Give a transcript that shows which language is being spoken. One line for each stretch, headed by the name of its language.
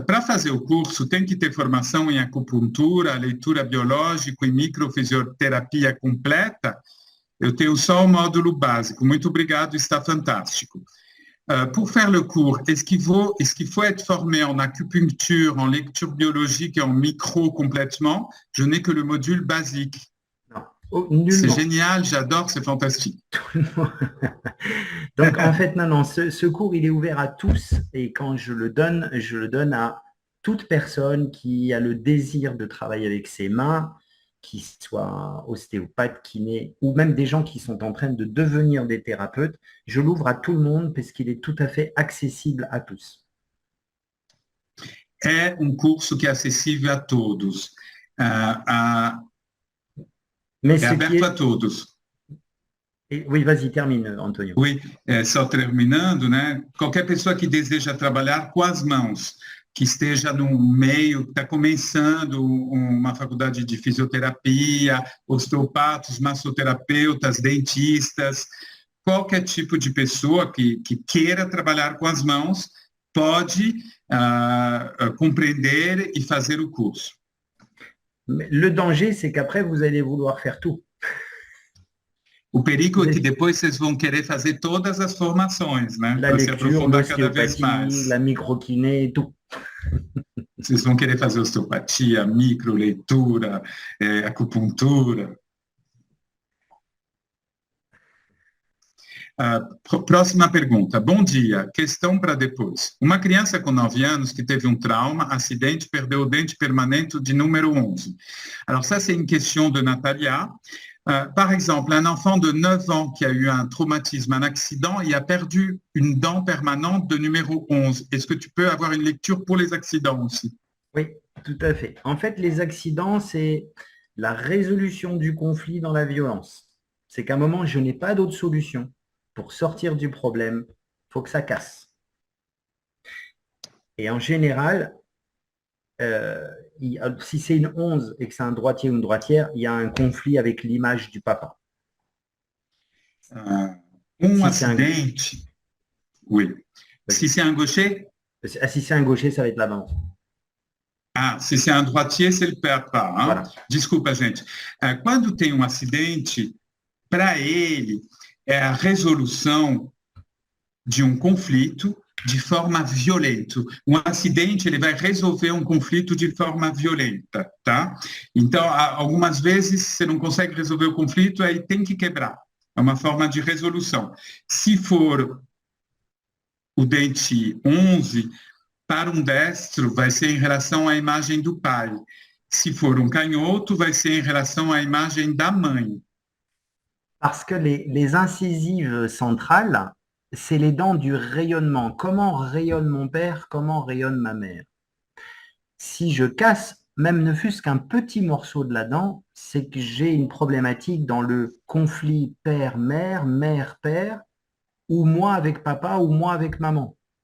Portuguese: Para fazer o curso, tem que ter formação em acupuntura, leitura biológica e microfisioterapia completa? Eu tenho só o módulo básico. Muito obrigado, está fantástico.
French: Pour faire le cours, est-ce qu'il faut être formé en acupuncture, en lecture biologique et en micro complètement? Je n'ai que le module basique. Non. Oh, nullement. C'est génial, j'adore, c'est fantastique. Donc, en fait, non, ce cours, il est ouvert à tous et quand je le donne à toute personne qui a le désir de travailler avec ses mains, qui soit ostéopathe, kiné, ou même des gens qui sont en train de devenir des thérapeutes. Je l'ouvre à tout le monde parce qu'il est tout à fait accessible à tous.
Portuguese: É curso que é acessível a todos.
French: Mais
Portuguese: é aberto a todos.
French: Oui, vas-y, termine, Antonio. Oui,
Portuguese: só terminando, né? Qualquer pessoa que deseja trabalhar com as mãos, que esteja no meio, que está começando uma faculdade de fisioterapia, osteopatas, massoterapeutas, dentistas, qualquer tipo de pessoa que queira trabalhar com as mãos pode compreender e fazer o curso.
French: Le danger, c'est qu'après, vous allez vouloir faire tout.
Portuguese: O perigo é que depois vocês vão querer fazer todas as formações, né?
French: La
Portuguese: Para se aprofundar cada vez
French: l'ostéopathie,
Portuguese: mais.
French: la microkiné, tout.
Portuguese: Vocês vão querer fazer osteopatia, microleitura, acupuntura. Próxima pergunta. Bom dia. Questão para depois. Uma criança com 9 anos qui teve trauma, acidente, perdeu o dente permanente de número 11.
French: Alors ça, c'est une question de Natalia. Par exemple, un enfant de 9 ans qui a eu un traumatisme, un accident, et a perdu une dent permanente de numéro 11. Est-ce que tu peux avoir une lecture pour les accidents aussi? Oui, tout à fait. En fait, les accidents, c'est la résolution du conflit dans la violence. C'est qu'à un moment, je n'ai pas d'autre solution. Pour sortir du problème, il faut que ça casse. Et en général, si c'est une 11 et que c'est un droitier ou une droitière, il y a un conflit avec l'image du papa. Acidente. Oui. Si c'est un gaucher? Si c'est un gaucher, ça va être la maman. Se c'est un droitier, c'est le papa. Hein? Voilà.
Portuguese: Desculpa, gente. Quando tem acidente, para ele, é a resolução de conflito de forma violenta. Acidente, ele vai resolver conflito de forma violenta, tá? Então, algumas vezes, você não consegue resolver o conflito, aí tem que quebrar. É uma forma de resolução. Se for o dente 11, para destro, vai ser em relação à imagem do pai. Se for canhoto, vai ser em relação à imagem da mãe.
French: Parce que les incisives centrales, c'est les dents du rayonnement. Comment rayonne mon père? Comment rayonne ma mère? Si je casse, même ne fût-ce qu'un petit morceau de la dent, c'est que j'ai une problématique dans le conflit père-mère, mère-père, ou moi avec papa, ou moi avec maman.